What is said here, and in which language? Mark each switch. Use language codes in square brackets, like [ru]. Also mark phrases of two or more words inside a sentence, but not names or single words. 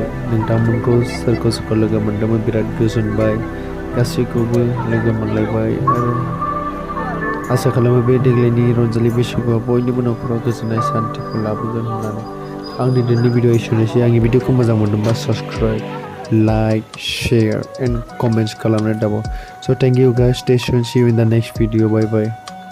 [brx] नोंथांमोनखौ सोरखौ लोगो मोन्दोंमोन बिराद गोजोनबाय गासैखौबो लोगो मोनलायबाय आरो आसा खालामो बे देग्लायनि रंजालि बैसागुआ बयनिबो न'खराव गोजोननाय सान्थिखौ लाबोगोन होननानै आंनि दिनैनि भिडिअ एसेनोसै आंनि भिडिअखौ मोजां मोनदोंबा साबस्क्राइब [en] like share and comments [brx] kalamne dabo [en] so thank you guys stay tuned see you in the next video bye bye